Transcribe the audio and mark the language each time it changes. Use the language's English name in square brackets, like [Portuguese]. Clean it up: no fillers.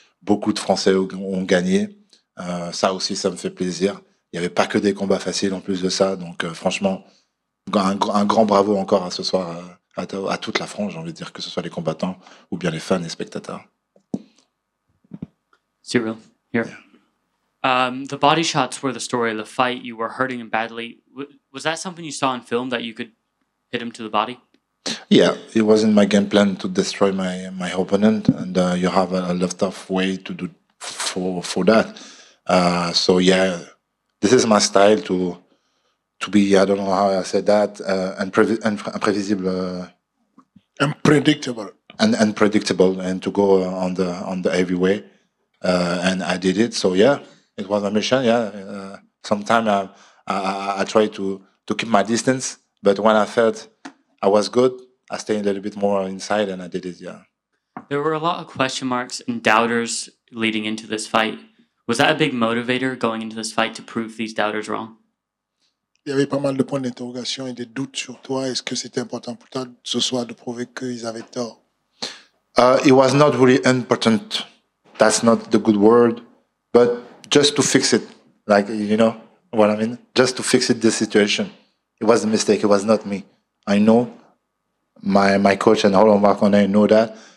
[French] Beaucoup de Français ont gagné. Ça aussi, ça me fait plaisir. Il n'y avait pas que des combats faciles en plus de ça. Donc franchement, un grand bravo encore à ce soir à toute la France, j'ai envie de dire, que ce soit les combattants ou bien les fans et spectateurs. [English] Cyril, here. The body shots were the story of the fight. You were hurting him badly. Was that something you saw in film, that you could hit him to the body? Yeah, it was in my game plan to destroy my opponent, and you have a lot of way to do for that. So yeah, this is my style to be, I don't know how I said that, unpredictable. Unpredictable. And unpredictable, and to go on the heavy way. And I did it. So yeah, it was a mission. Yeah, sometimes I try to keep my distance, but when I felt I was good, I stayed a little bit more inside, and I did it. Yeah. There were a lot of question marks and doubters leading into this fight. Was that a big motivator going into this fight to prove these doubters wrong? [French] il y avait pas mal de points d'interrogation et des doutes sur toi. Est-ce que c'était important pour toi ce soir de prouver qu'ils avaient tort? [English] It was not really important. That's not the good word, but just to fix it, like, you know what I mean? Just to fix it, the situation. It was a mistake. It was not me. I know my coach and all of Marconnet know that.